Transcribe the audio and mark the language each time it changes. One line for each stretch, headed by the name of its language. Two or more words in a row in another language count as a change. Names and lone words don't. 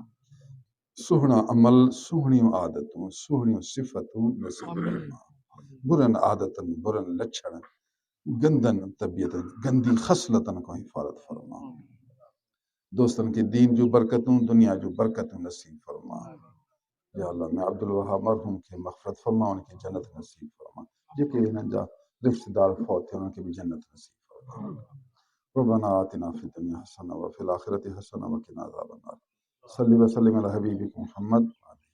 Sindhi: सुहिणा अमल सुहिणियूं आदतूं सुहिणियूं सिफ़तूं नसीब फरमा बुरनि आदतनि बुरनि लछण गंदनि तबियतनि गंदी ख़सलतनि खां हिफ़ाज़त फरमा दोस्तनि खे दीन जूं बरकतूं दुनिया जूं बरकतूं नसीब फरमा
Arabic: يا الله
Sindhi: मैं अब्दुल वहाब मरहूम खे मग़फ़िरत फरमा उनखे जन्नत नसीब फरमा जेके हिननि जा रिश्तेदार फ़ौत थिया उनखे बि जन्नत नसीब फरमा
Arabic: ربنا آتنا في الدنيا حسنة وفي الآخرة حسنة وقنا عذاب النار صل وسلم على حبيبك محمد